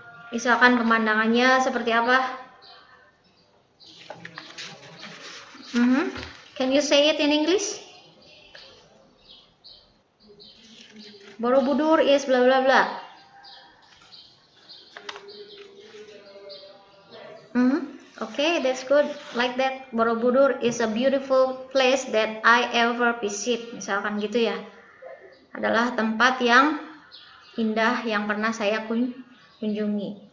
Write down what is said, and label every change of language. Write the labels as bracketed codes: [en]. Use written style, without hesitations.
[id] Misalkan pemandangannya seperti apa? [en] Can you say it in English? Borobudur is blah blah blah. Okay, that's good. Like that, Borobudur is a beautiful place that I ever visit. [id] Misalkan gitu ya. Adalah tempat yang indah yang pernah saya kunjungi.